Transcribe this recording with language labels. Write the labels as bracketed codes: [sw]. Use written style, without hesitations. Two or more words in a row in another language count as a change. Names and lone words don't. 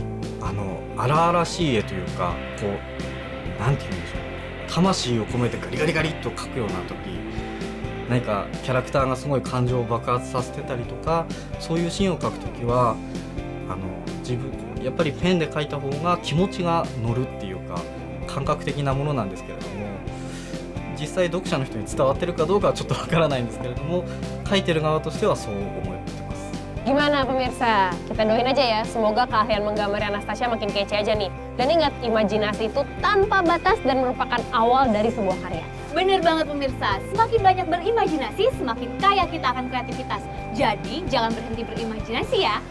[ja] 荒々しい絵というか、なんて言うんでしょう、魂を込めてガリガリガリっと描くような時、何かキャラクターがすごい感情を爆発させてたりとか、そういうシーンを描くときはやっぱりペンで描いた方が気持ちが乗るっていうか、感覚的なものなんですけれども、実際読者の人に伝わってるかどうかはちょっとわからないんですけれども、描いてる側としてはそう思ってます。 [id] Gimana pemirsa? Kita doain aja ya, semoga keahlian menggambar Anastasia makin kece aja nih. Dan ingat, imajinasi itu tanpa batas dan merupakan awal dari sebuah karya. Bener banget pemirsa, semakin banyak berimajinasi, semakin kaya kita akan kreativitas. Jadi jangan berhenti berimajinasi ya.